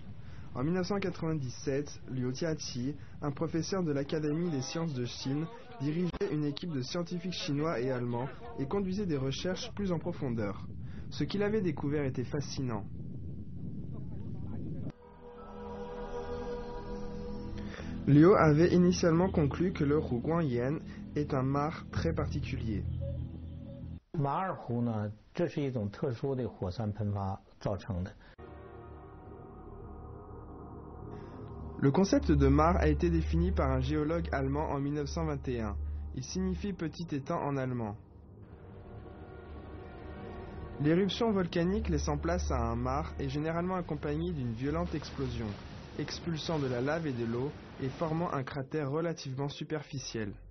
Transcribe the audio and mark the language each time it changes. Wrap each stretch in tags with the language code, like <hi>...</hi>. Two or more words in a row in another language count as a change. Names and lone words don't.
<fr>En 1997, Liu Jiaqi, un professeur de l'Académie des sciences de Chine, dirigeait une équipe de scientifiques chinois et allemands et conduisait des recherches plus en profondeur. Ce qu'il avait découvert était fascinant. Liu avait initialement conclu que le Rouguangyan est un mar très particulier.</fr> <zh>马尔湖呢，这是一种特殊的火山喷发造成的。</zh> <fr>Le concept de mar a été défini par un géologue allemand en 1921. Il signifie petit étang en allemand. L'éruption volcanique laissant place à un mar est généralement accompagnée d'une violente explosion, expulsant de la lave et de l'eau et formant un cratère relativement superficiel.</fr>